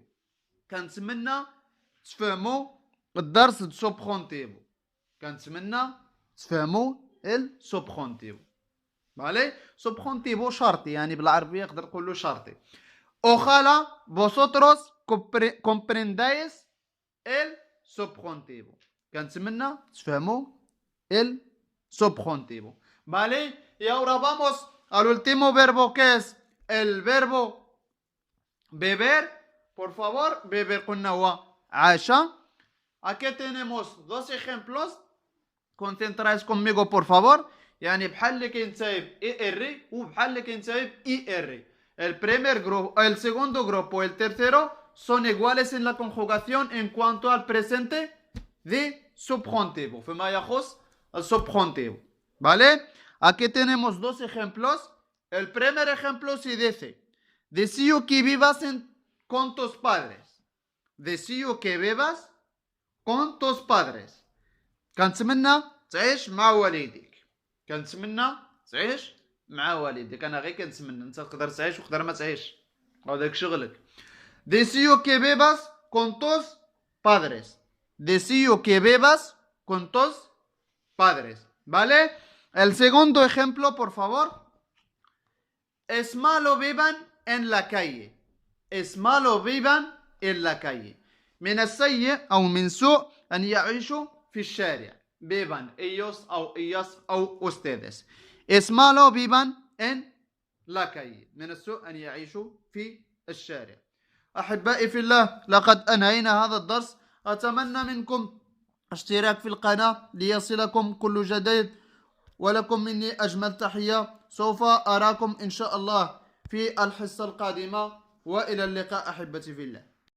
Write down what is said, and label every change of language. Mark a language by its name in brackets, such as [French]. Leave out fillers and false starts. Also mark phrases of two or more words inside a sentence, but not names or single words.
[Arabic] كنتمنى تفهموا الدرس السبجونتيفو. كنتمنى تفهموا السبجونتيفو. [Spanish] ¿Vale? subjuntivo [Arabic] شرطي يعني بالعربية نقدر نقول له شرطي. [Spanish] ojalá vosotros comprendáis el subjuntivo. [Arabic] كنتمنى تفهموا [Spanish] el subjuntivo. ¿Vale? Y ahora vamos al último verbo, que es el verbo beber. Por favor, beber [Arabic] قلنا هو عاشا. [Spanish] Aquí tenemos dos ejemplos. Concentráis conmigo, por favor. [Arabic] يعني بحال اللي كينتهي ب ER وبحال اللي كينتهي ب ER. [Spanish] El primer grupo, el segundo grupo, el tercero son iguales en la conjugación en cuanto al presente de subjuntivo. [Arabic] فيما يخص السubjuntivo. ¿Vale? [Spanish] Aquí tenemos dos ejemplos. El primer ejemplo se dice: deseo que vivas con tus padres. Deseo que vivas con tus padres. [Arabic] كنتمنى تعيش مع والديك. كنتمنى تعيش مع والديك. انا غير كنتمنى، انت تقدر تعيش وتقدر ما تعيش، هذاك شغلك. [Spanish] Deseo que vivas con tus padres. Deseo que vivas con tus padres. ¿Vale? El segundo ejemplo, por favor. Es malo vivan en la calle. Es malo vivan en la calle. [Arabic] من السيء أو من سوء أن يعيشوا في الشارع. [Spanish] vivan ellos أو ellas أو ustedes. Es malo vivan en [Arabic] لاكاي، من السوء أن يعيشوا في الشارع. أحبائي في الله، لقد أنهينا هذا الدرس. أتمنى منكم اشتراك في القناة ليصلكم كل جديد، ولكم مني أجمل تحية. سوف أراكم إن شاء الله في الحصة القادمة، وإلى اللقاء أحبتي في الله.